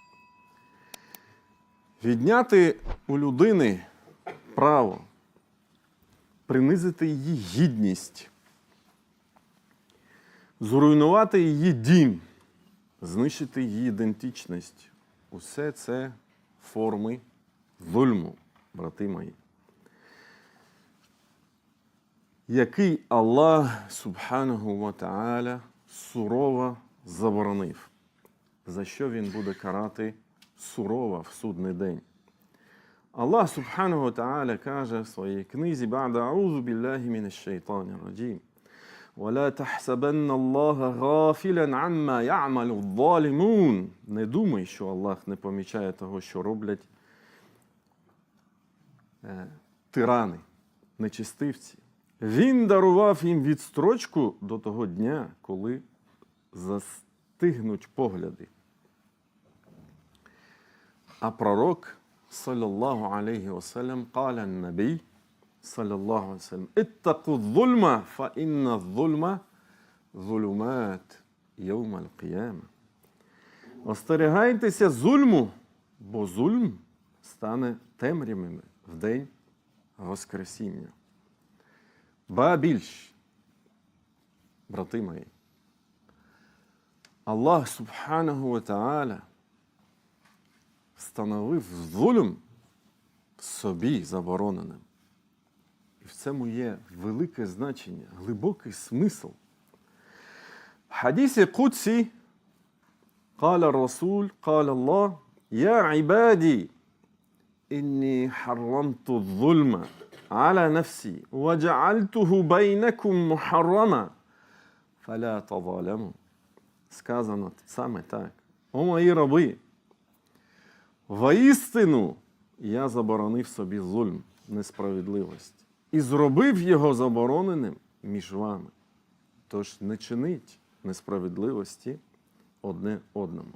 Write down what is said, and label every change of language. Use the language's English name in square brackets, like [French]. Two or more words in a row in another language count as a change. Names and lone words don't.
[Ukrainian] Відняти у людини право, принизити її гідність, зруйнувати її дім, знищити її ідентичність. Усе це форми зульму, брати мої. [Arabic] Який الله سبحانه وتعالى, [Ukrainian] сурово заборонив, за що він буде карати сурово в судний день. [Arabic] الله سبحانه وتعالى, [Ukrainian] каже в своїй книзі [Arabic] «بعد أعوذ بالله من الشيطان الرجيم». «ولا تحسبن الله غافلا عما يعمل الظالمون». [Ukrainian] Не думай, що Аллах не помічає того, що роблять тирани, нечистивці. Він дарував їм відстрочку до того дня, коли застигнуть погляди. А пророк, [Arabic] صلى الله عليه وسلم قال النبي صلى الله عليه وسلم اتقوا الظلم فإن الظلم ظلمات يوم القيامة». [Ukrainian] Остерігайтеся зульму, бо зульм стане темрявими в день Воскресіння. Ба більш, брати мої, Аллах [Arabic] سبحانه وتعالى [Ukrainian] встановив зульм собі забороненим. І в цьому є велике значення, глибокий смисл. В хадісі Кудсі [Arabic] قال الرسول قال الله يا عبادي إني حرمت الظلم على نفسي وجعلته بينكم محرما فلا تظالموا. [Ukrainian] Сказано саме так. О мої раби, воістину я заборонив собі зульм, несправедливість, і зробив його забороненим між вами. Тож не чиніть несправедливості одне одному.